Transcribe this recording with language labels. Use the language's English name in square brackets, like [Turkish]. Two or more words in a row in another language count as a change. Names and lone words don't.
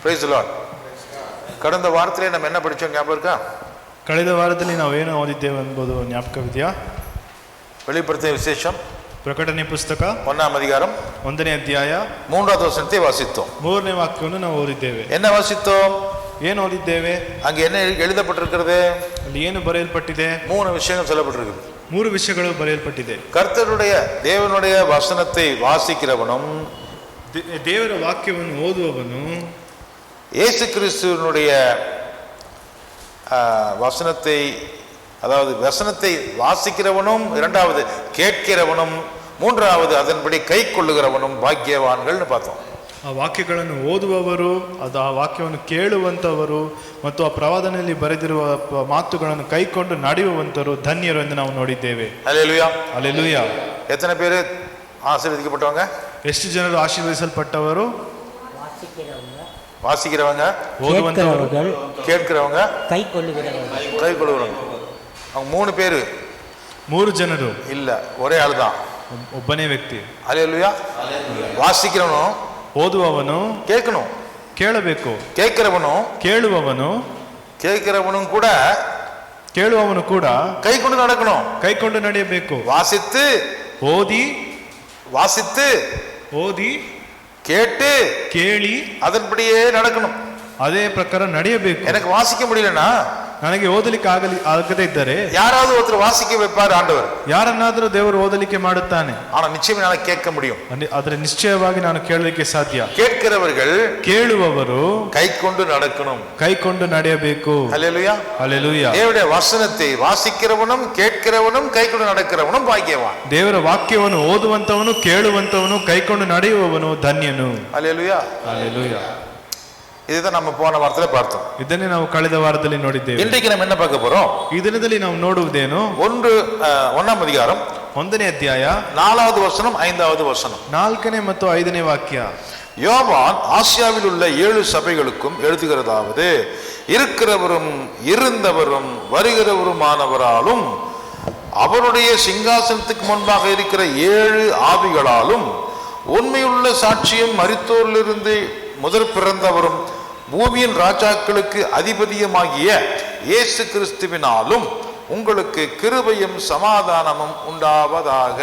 [English] Praise the Lord. [Tamil] கடந்த வாரத்திலே நம்ம என்ன படிச்சோம் ஞாபகம் இருக்கா? [Kannada] ಕಳೆದ ವಾರದಲ್ಲಿ ನಾವು ಏನು ಓದಿದ್ದೇವೆ ಎಂಬುದು ಜ್ಞಾಪಕವಿದೆಯಾ? [Tamil] வெளிப்படுத்தின விசேஷம் [Kannada] ಪ್ರಕಟಣೆ ಪುಸ್ತಕ [Tamil] 1ஆம் அதிகாரம் [Kannada] 1ನೇ ಅಧ್ಯಾಯ [Tamil] 3வது வசனத்தை வாசித்தோம். [Kannada] 3ನೇ ವಾಕ್ಯವನ್ನು ನಾವು ಓದಿದ್ದೇವೆ. [Tamil] என்ன வாசித்தோம்? [Kannada] ಏನು ಓದಿದ್ದೇವೆ? [Tamil] அங்க என்ன எழுதப்பட்டிருக்கிறது? [Kannada] ಅಲ್ಲಿ ಏನು ಬರೆಯಲ್ಪಟ್ಟಿದೆ? [Tamil] 3 விஷயங்கள் சொல்லப்பட்டிருக்கிறது. [Kannada] 3 ವಿಷಯಗಳು ಬರೆಯಲ್ಪಟ್ಟಿದೆ. [Tamil] கர்த்தருடைய தேவனுடைய வசனத்தை வாசிக்கிறவனும் [Kannada] ದೇವರ ವಾಕ್ಯವನ್ನು ಓದುವವನು [Tamil] இயேசு கிறிஸ்துவினுடைய வசனத்தை, அதாவது வசனத்தை வாசிக்கிறவனும், இரண்டாவது கேட்கிறவனும், மூன்றாவது அதன்படி கை கொள்ளுகிறவனும் பாக்கியவான்கள்னு பார்த்தோம். [Kannada] ಆ ವಾಕ್ಯಗಳನ್ನು ಓದುವವರು, ಅದು ಆ ವಾಕ್ಯವನ್ನು ಕೇಳುವಂಥವರು ಮತ್ತು ಆ ಪ್ರವಾದನೆಯಲ್ಲಿ ಬರೆದಿರುವ ಮಾತುಗಳನ್ನು ಕೈಕೊಂಡು ನಡೆಯುವಂಥವರು ಧನ್ಯರು ಎಂದು ನಾವು ನೋಡಿದ್ದೇವೆ. [Tamil] அல்லேலூயா. அல்லேலூயா. எத்தனை பேர் ஆசீர்வதிக்கப்பட்டவங்க? [Kannada] ಎಷ್ಟು ಜನರು ಆಶೀರ್ವದಿಸಲ್ಪಟ್ಟವರು? [Tamil] வாசிக்கிறவங்க, [Kannada] ஓதுவந்தவர்கள், [Tamil] கேட்கிறவங்க, கை கொள்ளுகிறவங்க. அவங்க 3 பேரு, [Kannada] 3 ಜನರು [Tamil] இல்ல, ஒரே ஆள் தான், [Kannada] ಒಬ್ಬನೇ ವ್ಯಕ್ತಿ. [Tamil] அல்லேலூயா. வாசிக்கிறவனும் [Kannada] ಓದುವವನು [Tamil] கேட்கணும், [Kannada] ಕೇಳಬೇಕು, [Tamil] கேட்கிறவனும் [Kannada] ಕೇಳುವವನು [Tamil] கேட்கிறவனும் கூட [Kannada] ಕೇಳುವವನು ಕೂಡ [Tamil] கை கொண்டு நடக்கணும், [Kannada] ಕೈಕೊಂಡು ನಡೆಯಬೇಕು. [Tamil] வாசித்து [Kannada] ಓದಿ [Tamil] கேட்டு [Kannada] ಕೇಳಿ [Tamil] அதன்படியே நடக்கணும். [Kannada] ಅದೇ ಪ್ರಕಾರ ನಡೆಯಬೇಕು. [Tamil] எனக்கு வாசிக்க முடியலன்னா, [Kannada] ನನಗೆ ಓದಲಿಕ್ಕೆ ಆಗದೇ ಇದ್ದರೆ [Tamil] யாராவது ஒருத்தர் வாசிக்க வைப்பார் ஆண்டவர். [Kannada] ಯಾರನ್ನಾದರೂ ದೇವರು ಓದಲಿಕ್ಕೆ ಮಾಡುತ್ತಾನೆ. [Tamil] ஆனா நிச்சயம் என்னால கேட்க முடியும். [Kannada] ಆದರೆ ನಿಶ್ಚಯವಾಗಿ ನಾನು ಕೇಳಲಿಕ್ಕೆ ಸಾಧ್ಯ. [Tamil] கேட்கிறவர்கள், [Kannada] ಕೇಳುವವರು [Tamil] கை கொண்டு நடக்கணும், [Kannada] ಕೈಕೊಂಡು ನಡೆಯಬೇಕು. [Tamil] அல்லேலூயா. அல்லேலூயா. தேவனுடைய வசனத்தை வாசிக்கிறவனும் கேட்கிறவனும் கை கொண்டு நடக்கிறவனும் பாக்கியவான். [Kannada] ದೇವರ ವಾಕ್ಯವನ್ನು ಓದುವಂತವನು, ಕೇಳುವಂತವನು, ಕೈಕೊಂಡು ನಡೆಯುವವನು ಧನ್ಯನು. [Tamil] அல்லேலூயா. அல்லேலೂயா. இதுதான் நம்ம போன வாரத்துல பார்த்தோம். [Kannada] ಇದನ್ನೇ ನಾವು ಕಳೆದ ವಾರದಲ್ಲಿ ನೋಡಿದ್ದೇವೆ. [Tamil] இன்றைக்கு நம்ம என்ன பார்க்க போறோம்? [Kannada] ಈ ದಿನದಲ್ಲಿ ನಾವು ನೋಡುವುದೇನು? [Tamil] 1ஆம் அதிகாரம் [Kannada] 1ನೇ ಅಧ್ಯಾಯ [Tamil] 4வது வசனம் 5வது வசனம். [Kannada] 4ನೇ ಮತ್ತು 5ನೇ ವಾಕ್ಯ. [Tamil] யோவான் ஆசியாவில் உள்ள 7 சபைகளுக்கும் எழுதுகிறதாவது, இருக்கிறவரும் இருந்தவரும் வருகிறவருமானவராலும் அவருடைய சிங்காசனத்துக்கு முன்பாக இருக்கிற 7 ஆவிகளாலும் உண்மையுள்ள சாட்சியும் மரித்தோரிலிருந்து முதல் பிறந்தவரும் பூமியின் ராஜாக்களுக்கு அதிபதியுமாகிய இயேசு கிறிஸ்துவினாலும் உங்களுக்கு கிருபையும் சமாதானமும் ಉಂಟಾವதாக.